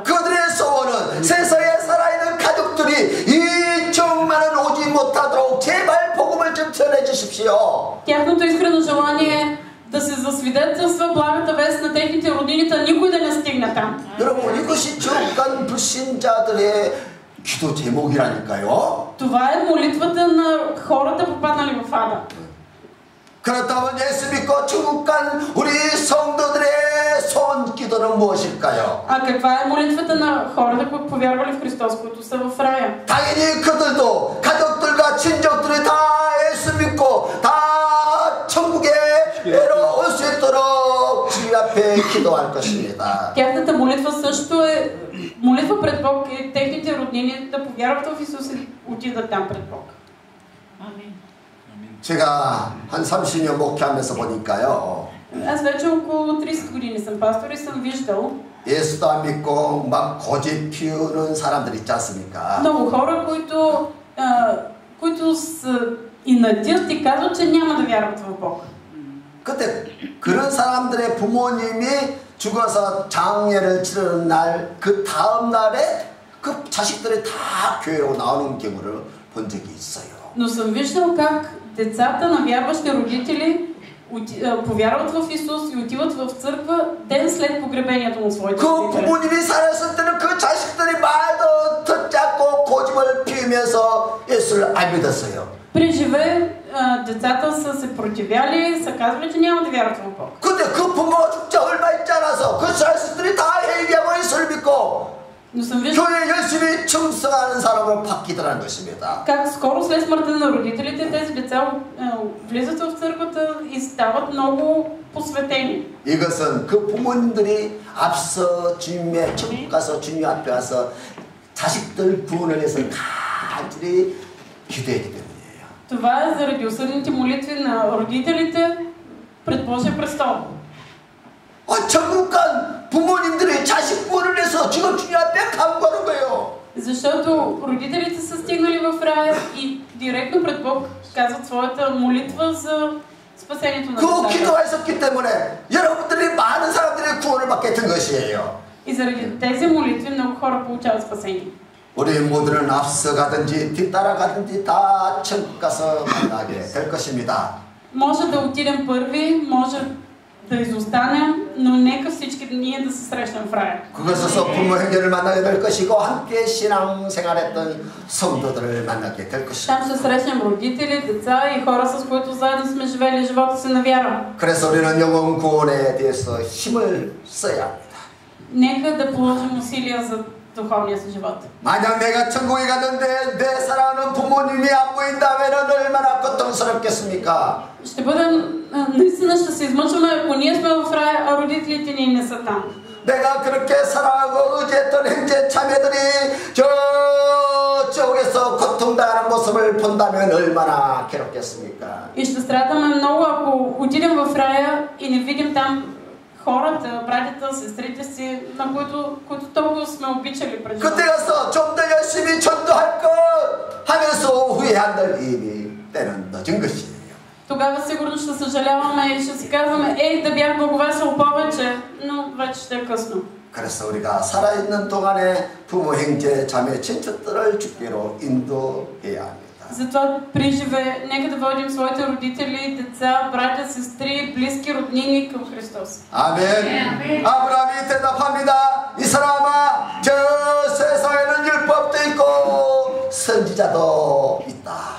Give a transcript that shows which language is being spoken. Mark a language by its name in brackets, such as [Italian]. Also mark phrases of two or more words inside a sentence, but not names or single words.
[Korean] 그들의 소원은 세상에 살아있는 가족들이 이 정만은 오지 못하도록 제발 복음을 좀 전해 주십시오. [Bulgarian] Тяхното искрено желание е да се засвидетелства благата вест на техните роднини, никой да не стигне там. [Korean] 여러분 이것이 정간 불신자들의 기도 제목이라니까요. [Bulgarian] Това е молитвата на хората, попаднали в ада. [Korean] 그렇다면 예수 믿고 천국 간 우리 성도들의 소원 기도는 무엇일까요? [Bulgarian] А каква е молитвата на хората, които повярвали в Христос, които са в рая? [Korean] 당연히 그들도 가족들과 친족들이 다 예수 믿고 다 천국에 올 수 있도록 주님 앞에 기도할 것입니다. [Bulgarian] Тяхната молитва също е молитва пред Бог и техните роднини да повярват в Исус и отидат там пред Бог. Амин. [Korean] 제가 한 30년 목회하면서 보니까요. [Bulgarian] Аз вече около 30 години съм пастор и съм виждал [Korean] 예수도 안 믿고 막 고집 피우는 사람들 있지 않습니까? [Bulgarian] много хора, които са инатят и казват, че няма да вярват в Бог. [Korean] 그때 그런 사람들의 부모님이 죽어서 장례를 치르는 날 그 다음 날에 그 자식들이 다 교회로 나오는 경우를 본 적이 있어요. [Bulgarian] Но съм виждал как децата на вярващи родители повярват в Исус и отиват в църква ден след погребението на своите [Korean] 그 [Bulgarian] родители. [Korean] 부모님이 살았을 때는 그 자식들이 말도 듣지 않고 고집을 피우면서 예수를 안 믿었어요. [Bulgarian] При живе децата са се противяли, са казвали, че няма да вярват в Бог. [Korean] 근데 그 부모가 죽지 얼마 있지 않아서 그 자식들이 다 회개하고 예수를 믿고 [Bulgarian] Но съм виждал [Korean] 교회 열심히 충성하는 사람을 바뀌더라는 것입니다. [Bulgarian] как скоро след смъртта на родителите тези деца влизат в църквата и стават много посветени. [Korean] 이것은 그 부모님들이 앞서 주님의 천국 가서 주님 앞에 와서 자식들 구원을 위해서 간절히 기도했기 때문이에요. [Bulgarian] Това е заради усърдните молитви на родителите пред Божия престол. [Korean] 천국 간 부모님들이 자식 구원을 해서 지금 주님 앞에 간구하는 거예요. [Bulgarian] Защото родителите са стигнали в рая и директно пред Бог казват своята молитва за спасението на [Korean] 그 [Bulgarian] децата. [Korean] 기도하셨기 때문에 여러분들이 많은 사람들이 구원을 받게 된 것이에요. [Bulgarian] И заради тези молитви много хора получават спасение. [Korean] 우리 모두는 앞서가든지 뒤따라가든지 다 천국 가서 만나게 될 것입니다. [Bulgarian] Може да отидем първи, може да изостанем, но нека всички ние да се срещнем в рая. [Korean] 그곳에서 부모 형제를 만나게 될 것이고 함께 신앙생활했던 성도들을 만나게 될 것입니다. [Bulgarian] Там ще срещнем родители, деца и хора, с които заедно сме живели живота си на вяра. [Korean] 그래서 우리는 영혼 구원에 대해서 힘을 써야 합니다. [Bulgarian] Нека да положим усилия за духовния си живот. [Korean] 만약 내가 천국에 갔는데 내 사랑하는 부모님이 안 보인다면 얼마나 고통스럽겠습니까? [Bulgarian] Ще бъдем, наистина ще се измъчваме, ако ние сме в рая, а родителите ни не са там. [Korean] 내가 그렇게 사랑하고 의지했던 형제 자매들이 저쪽에서 고통당하는 모습을 본다면 얼마나 괴롭겠습니까? [Bulgarian] И ще страдаме много, ако отидем в рая и не видим там хората, братята, сестрите си, на които толкова сме обичали пред [Korean] 그때 [Bulgarian] живота. [Korean] 가서 좀 더 열심히 전도할 것 하면서 후회한들 이미 때는 늦은 것이에요. [Bulgarian] Тогава сигурно ще съжаляваме и ще си казваме, да бях благовесел повече, но вече ще е късно. [Korean] 그래서 우리가 살아있는 동안에 부모, 형제, 자매, 친척들을 주께로 인도해야 합니다. [Bulgarian] Затова при живе, нека да водим своите родители, деца, братя, сестри, близки, роднини към Христос. [Korean] 아멘. 아브라함이 대답합니다. 이 사람아, 저 세상에는 율법도 있고 선지자도 있다.